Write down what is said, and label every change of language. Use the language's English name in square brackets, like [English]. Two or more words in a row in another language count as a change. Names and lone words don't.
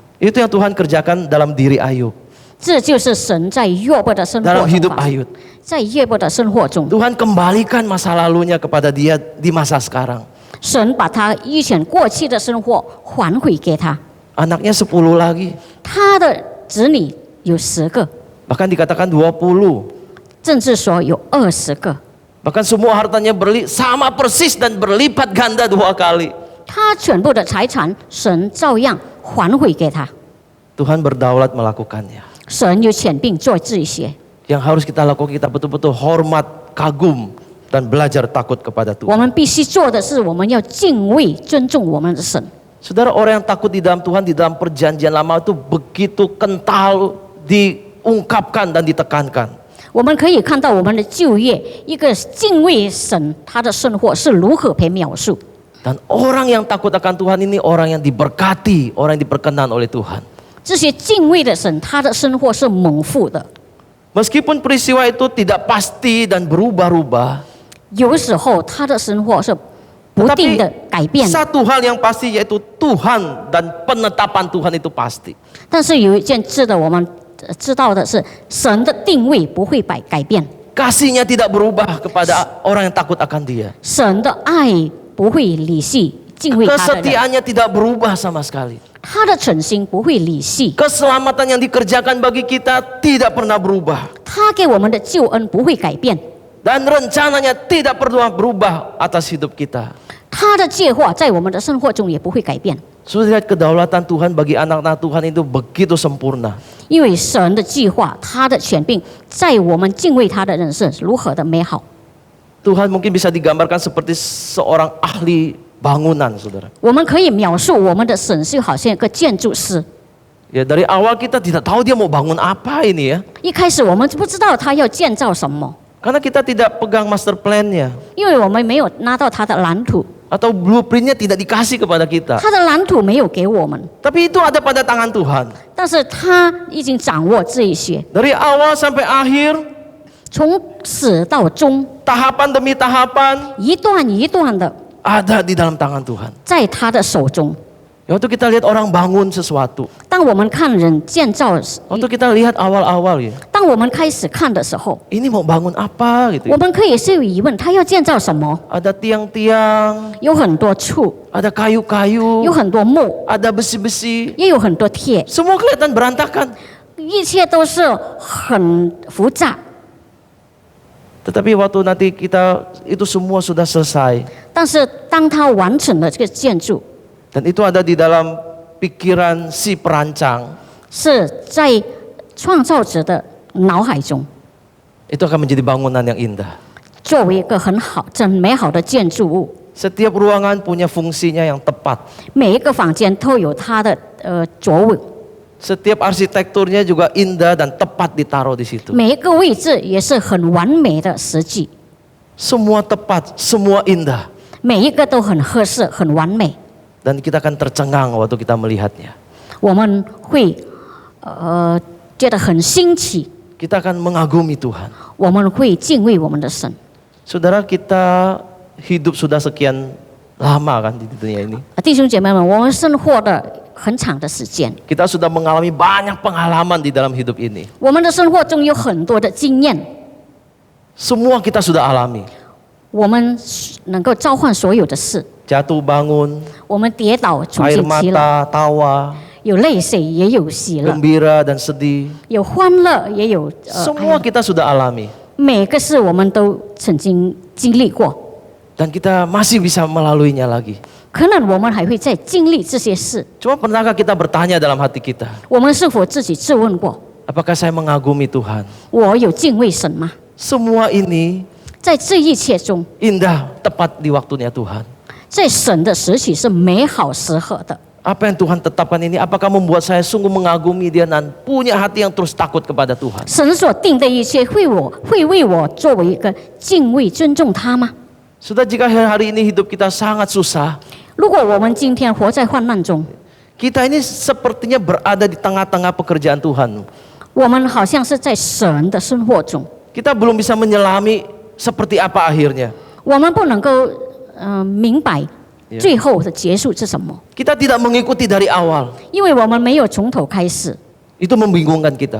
[Indonesian] Itu yang Tuhan kerjakan dalam diri Ayub, [Chinese] 这就是神在约伯的生活 [Indonesian] dalam [Chinese] 中 [Indonesian] hidup [Chinese] 发生。 [Indonesian] Ayub. [Chinese] 在约伯的生活中， [Indonesian] Tuhan kembalikan masa lalunya kepada dia di masa sekarang. [Chinese] 神把他以前过去的生活还回给他。 [Indonesian] Anaknya 10 lagi, [Chinese] 他的子女有10个， [Indonesian] bahkan dikatakan 20. [Chinese] 甚至说有20个。 [Indonesian] Bahkan semua hartanya sama persis dan berlipat ganda 2 kali. [Chinese] 他全部的财产，神照样还回给他。 [Indonesian] Tuhan berdaulat melakukannya. [Chinese] 神有权柄做这些， [Indonesian] Yang harus kita lakukan, kita betul-betul hormat, kagum, dan belajar takut kepada [Chinese] 我 [Indonesian] Tuhan. [Chinese] 们必须做的是，我们要敬畏、尊重我们的神。 [Indonesian] Saudara, orang yang takut di dalam Tuhan, di dalam perjanjian lama itu begitu kental diungkapkan dan ditekankan. [Chinese] 我们可以看到我们的就业，一个敬畏神，他的生活是如何被描述。 [Indonesian] Dan orang yang takut akan Tuhan ini orang yang diberkati, orang yang diperkenan oleh Tuhan. [Chinese] 这些敬畏的神，他的生活是蒙福的。 [Indonesian] Meskipun peristiwa itu tidak pasti dan berubah-ubah, [Chinese] 有时候他的生活是不定的改变， [Indonesian] satu hal yang pasti yaitu Tuhan dan penetapan Tuhan itu pasti. [Chinese] 但是有一件值得我们知道的是，神的定位不会改变， [Indonesian] Kasihnya tidak berubah kepada orang yang takut akan Dia. [Chinese] 神的爱不会离弃敬畏他的人， [Indonesian] Kesetiaannya tidak berubah sama sekali. [Chinese] 他的诚心不会离弃， [Indonesian] Keselamatan yang dikerjakan bagi kita tidak pernah berubah. [Chinese] 他给我们的救恩不会改变。 [Indonesian] dan rencananya tidak pernah berubah atas hidup kita. [Chinese] 他的计划在我们的生活中也不会改变， [Indonesian] Sudah lihat kedaulatan Tuhan bagi anak-anak Tuhan itu begitu sempurna. [Chinese] 因为神的计划，他的权柄，在我们敬畏他的人是如何的美好。 [Indonesian] Tuhan mungkin bisa digambarkan seperti seorang ahli bangunan, saudara. [Chinese] 我们可以描述我们的神就好像一个建筑师。 [Indonesian] Ya dari awal kita tidak tahu dia mau bangun apa ini ya. [Chinese] 一开始我们不知道他要建造什么， [Indonesian] Karena kita tidak pegang [English] master plan- [Indonesian] nya. [Chinese] 因为我们没有拿到他的蓝图， [Indonesian] Atau blueprint-nya tidak dikasih kepada kita. [Chinese] 他的蓝图没有给我们， [Indonesian] Tapi itu ada pada tangan Tuhan. [Chinese] 但是他已经掌握这一些， [Indonesian] Dari awal sampai akhir, [Chinese] 从始到终， [Indonesian] tahapan demi tahapan [Chinese] 一段一段的 [Indonesian] ada di dalam tangan Tuhan. [Chinese] 在他的手中。 [Indonesian] Waktu kita lihat orang bangun sesuatu, [Chinese] 当我们看人建造， [Indonesian] waktu kita lihat awal-awal ya, [Chinese] 当我们开始看的时候， [Indonesian] ini mau bangun apa gitu [Chinese] 我 [Indonesian] ya. [Chinese] 们可以是有疑问，他要建造什么？ [Indonesian] Ada tiang-tiang, [Chinese] 有很多柱， [Indonesian] ada kayu-kayu, [Chinese] 有很多木， [Indonesian] ada besi-besi, [Chinese] 也有很多铁， [Indonesian] semua kelihatan berantakan. [Chinese] 一切都是很复杂。 [Indonesian] Tetapi waktu nanti kita itu semua sudah selesai, [Chinese] 但是当他完成了这个建筑， [Indonesian] dan itu ada di dalam pikiran si perancang, [Chinese] 是在创造者的脑海中， [Indonesian] itu akan menjadi bangunan yang indah. [Chinese] 作为一个很好、真美好的建筑物。 [Indonesian] Setiap ruangan punya fungsinya yang tepat. [Chinese] 每一个房间都有它的座位， [Indonesian] Setiap arsitekturnya juga indah dan tepat ditaruh di situ. [Chinese] 每一个位置也是很完美的实际， [Indonesian] Semua tepat, semua indah. [Chinese] 每一个都很合适、很完美。 [Indonesian] Dan kita akan tercengang waktu kita melihatnya. [Chinese] 我们会觉得很新奇， [Indonesian] Kita akan mengagumi Tuhan. [Chinese] 我们会敬畏我们的神。 [Indonesian] Saudara, kita hidup sudah sekian lama kan di dunia ini. [Chinese] 弟兄姐妹们，我们生活的很长的时间， [Indonesian] Kita sudah mengalami banyak pengalaman di dalam hidup ini. [Chinese] 我们的生活中有很多的经验， [Indonesian] Semua kita sudah alami. [Chinese] 我们能够召唤所有的事。 [Indonesian] Jatuh bangun, [Chinese] 我们跌倒，处 [Indonesian] air [Chinese] 境起了， [Indonesian] mata, tawa, [Chinese] 有泪水，也有喜乐， [Indonesian] gembira dan sedih. [Chinese] 有欢乐，也有哀 [Indonesian] Semua [Chinese] 乐。 [Indonesian] kita sudah alami. [Chinese] 每个事我们都曾经经历过， [Indonesian] Dan kita masih bisa melaluinya lagi. [Chinese] 可能我们还会再经历这些事。 [Indonesian] Cuma pernahkah kita bertanya dalam hati kita, [Chinese] 我们是否自己质问过， [Indonesian] apakah saya mengagumi Tuhan? [Chinese] 我有敬畏神吗？ [Indonesian] Semua ini [Chinese] 在这一切中， [Indonesian] indah, tepat di waktunya Tuhan. [Chinese] 在神的时期是美好时刻的。 [Indonesian] Apa yang Tuhan tetapkan ini, apakah membuat saya sungguh mengagumi Dia dan punya hati yang terus takut kepada Tuhan? [Chinese] 神所定的一切会为我作为一个敬畏尊重他吗？ [Indonesian] Sudah jika hari ini hidup kita sangat susah, [Chinese] 如果我们今天活在患难中， [Indonesian] kita ini sepertinya berada di tengah-tengah pekerjaan Tuhan. [Chinese] 我们好像是在神的生活中， [Indonesian] Kita belum bisa menyelami seperti apa akhirnya. [Chinese] 我们不能够明白 Yeah. 最后的结束是什么， [Indonesian] Kita tidak mengikuti dari awal. [Chinese] 因为我们没有从头开始， [Indonesian] Itu membingungkan kita.